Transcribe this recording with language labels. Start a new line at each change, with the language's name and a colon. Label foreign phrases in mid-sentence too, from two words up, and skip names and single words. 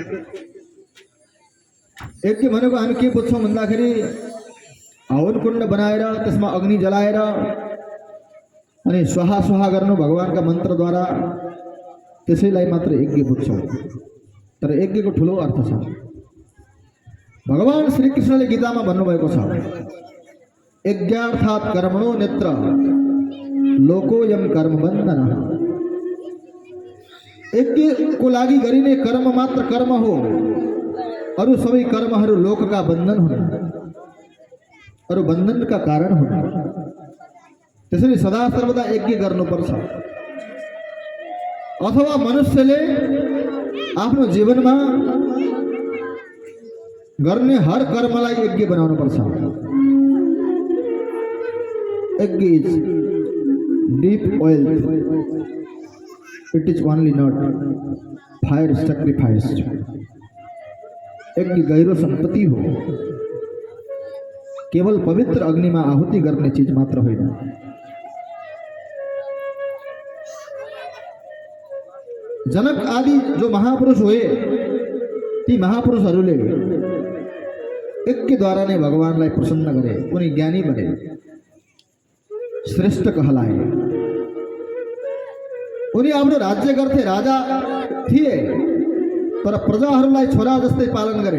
Nepali: यज्ञ भनेको हामी के बुझ्छौँ भन्दाखेरि हवन कुण्ड बनाएर त्यसमा अग्नि जलाएर अनि स्वाहा स्वाहा गर्नु भगवानका मन्त्रद्वारा, त्यसैलाई मात्र यज्ञ बुझ्छौँ। तर यज्ञको ठुलो अर्थ छ। भगवान श्री कृष्णले गीतामा भन्नुभएको छ,
Sanskrit: यज्ञार्थात् कर्मणो नेत्र लोकोयम कर्म बन्धन।
Nepali: यज्ञको लागि गरिने कर्म मात्र कर्म हो, अरू सबै कर्महरू लोकका बन्धन हुन्, अरू बन्धनका कारण हुन्। त्यसैले सदा सर्वदा यज्ञ गर्नुपर्छ। अथवा मनुष्यले आफ्नो जीवनमा गर्ने हर कर्मलाई यज्ञ बनाउनुपर्छ।
English: Yajna is deep oil, It is only not fire sacrificed.
Nepali: यज्ञ गहिरो सम्पत्ति हो, केवल पवित्र अग्निमा आहुति गर्ने चीज मात्र होइन।
Hindi: जनक आदि जो महापुरुष हुए,
Nepali: ती महापुरुषहरूले यज्ञद्वारा नै भगवानलाई प्रसन्न गरे, उनी ज्ञानी बने, श्रेष्ठ कहलाए। उनी आफ्नो राज्य गर्थे, राजा थिए, तर प्रजाहरूलाई छोरा जस्तै पालन गरे।